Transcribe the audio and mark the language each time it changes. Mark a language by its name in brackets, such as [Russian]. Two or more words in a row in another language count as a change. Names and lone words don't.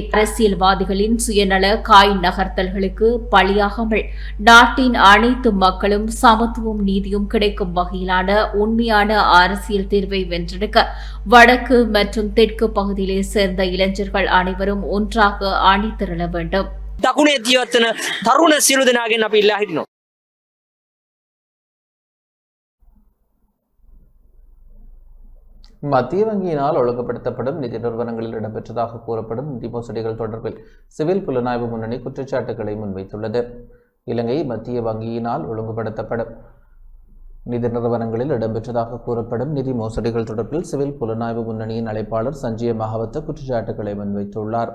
[Tamil] அரசியல்வாதிகளின் சுயநல காய் நகர்த்தல்களுக்கு பலியாகாமல் நாட்டின் அனைத்து மக்களும் சமத்துவம் நீதியும் கிடைக்கும் வகையிலான உண்மையான அரசியல் தீர்வை வென்றெடுக்க வடக்கு மற்றும் தெற்கு பகுதியிலே சேர்ந்த இளைஞர்கள் அனைவரும் ஒன்றாக அணிதிரள வேண்டும். [Sinhala] දකුණේ ජීවත් වෙන තරුණ සියලු දෙනාගෙන් අපි ඉල්ලා හිටිනවා. [Tamil] மத்திய வங்கியினால் ஒழுங்குபடுத்தப்படும் நிதி நிறுவனங்களில் இடம்பெற்றதாக கூறப்படும் நிதி மோசடிகள் தொடர்பில் சிவில் புலனாய்வு முன்னணி குற்றச்சாட்டுகளை முன்வைத்துள்ளது. இலங்கை மத்திய வங்கியினால் ஒழுங்குபடுத்தப்படும் நிதி நிறுவனங்களில் இடம்பெற்றதாக கூறப்படும் நிதி மோசடிகள் தொடர்பில் சிவில் புலனாய்வு முன்னணியின் அழைப்பாளர் சஞ்சய மகாவத்த குற்றச்சாட்டுகளை முன்வைத்துள்ளார்.